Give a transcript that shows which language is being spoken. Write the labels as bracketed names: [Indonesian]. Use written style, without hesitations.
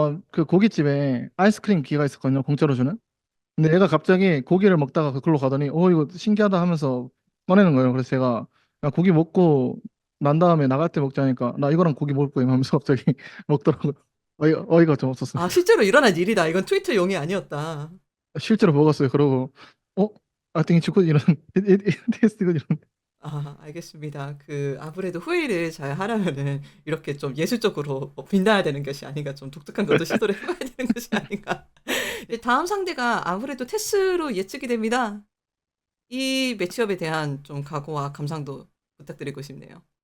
[Korean] 그 고깃집에 아이스크림 기가 있었거든요. 공짜로 주는. 근데 얘가 갑자기 고기를 먹다가 그걸로 가더니, 이거 신기하다 하면서 꺼내는 거예요. 그래서 제가 야, 고기 먹고 난 다음에 나갈 때 먹자니까 나 이거랑 고기 먹을 거임 하면서 갑자기 먹더라고요. 어이가 좀 아, 없었습니다. 실제로 일어난 일이다. 이건 트위터용이 아니었다. 실제로 먹었어요. 그러고 어? [English] I think it's good [Korean] 이런 [English] it tastes good 이런. [Korean] 아, 알겠습니다. 그 아무래도 후회를 잘 하려면은 이렇게 좀 예술적으로 빛나야 되는 것이 아닌가, 좀 독특한 것도 시도를 해봐야 되는 것이 아닌가. 이제 다음 상대가 아무래도 테스로 예측이 됩니다. 이 매치업에 대한 좀 각오와 감상도 부탁드리고 싶네요.